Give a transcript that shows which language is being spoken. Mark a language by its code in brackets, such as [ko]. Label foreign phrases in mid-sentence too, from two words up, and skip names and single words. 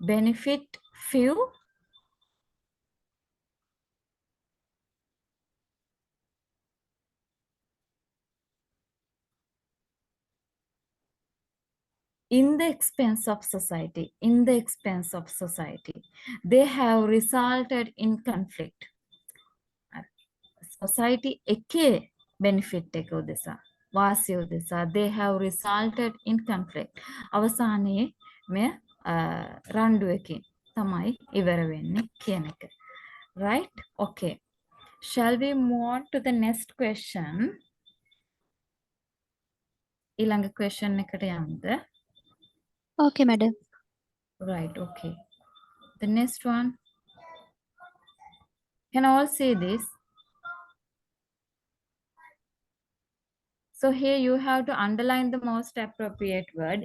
[en] benefit few, in the expense of society, in the expense of society. They have resulted in conflict. Society එකේ benefit [si] එක උදෙසා, වාසිය උදෙසා [en] they have resulted in conflict. [si] අවසානයේ මෙය රණ්ඩුවකින් තමයි ඉවර වෙන්නේ කියන එක. [en] Right? Okay. Shall we move on to the next question? [si] ඊළඟ question එකට යමුද? [en] Okay, madam. Right, okay. The next one. Can all see this? So here you have to underline the most appropriate word.